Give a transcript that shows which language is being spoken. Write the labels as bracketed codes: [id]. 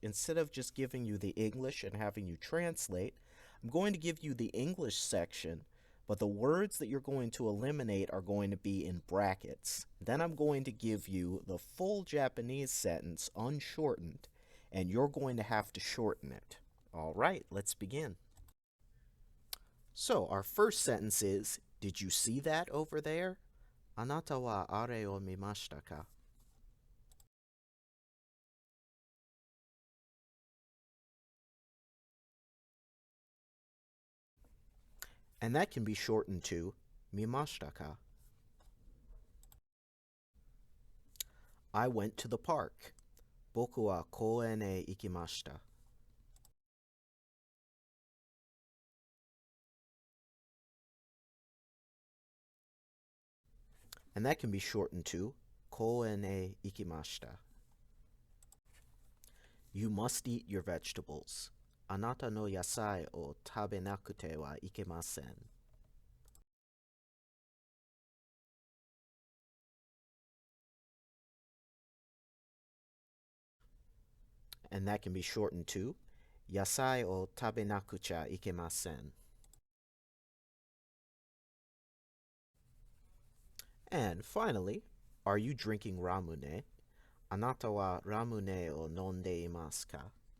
[en] Instead of just giving you the English and having you translate, I'm going to give you the English section, but the words that you're going to eliminate are going to be in brackets. Then I'm going to give you the full Japanese sentence unshortened, and you're going to have to shorten it. All right, let's begin. So our first sentence is, did you see that over there? [ja] あなたはあれを見ましたか? [en] And that can be shortened to [ja] 見ましたか? [en] I went to the park. [ja] 僕は公園へ行きました. [en] And that can be shortened to [ja] 公園へ行きました. [en] You must eat your vegetables. [ja] あなたの野菜を食べなくてはいけません. [en] And that can be shortened to [ja] 野菜を食べなくちゃいけません. [en] And finally, are you drinking ramune? [ja] あなたはラムネを飲んでいますか?